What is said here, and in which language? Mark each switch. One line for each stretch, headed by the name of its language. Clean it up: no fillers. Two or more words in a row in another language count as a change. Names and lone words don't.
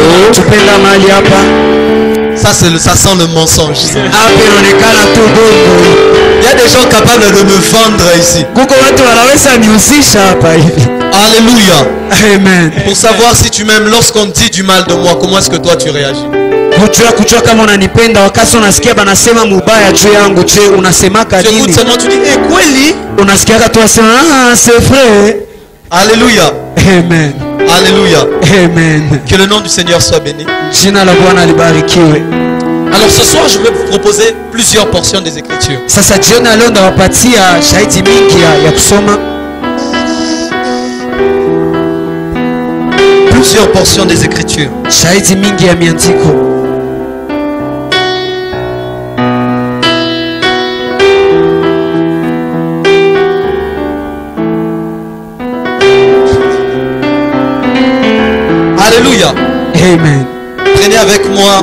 French: Ça sent le mensonge. Il y a des gens capables de me vendre ici. Alléluia. Amen. Pour savoir si tu m'aimes, lorsqu'on dit du mal de moi, comment est-ce que toi tu réagis?
Swahili: Kujua kama unanipenda wakati unasikia banasema mubaya juu yangu, je unasemaka nini?
French: J'écoute seulement, tu dis eh kweli?
Swahili: Unasikia tu wasema ah
French: c'est vrai.
Swahili: Alléluia. Amen. Alléluia. Amen.
French: Que le nom du Seigneur soit béni.
Swahili: Jina la Bwana libarikiwe.
French: Alors ce soir, je vais vous proposer plusieurs portions des Écritures.
Swahili: Sasa jioni leo ndawapatia shahidi mingi ya kusoma.
French: Plusieurs portions des Écritures.
Swahili: Shahidi mingi ya miandiko. Alléluia. Amen.
French: Prenez avec moi.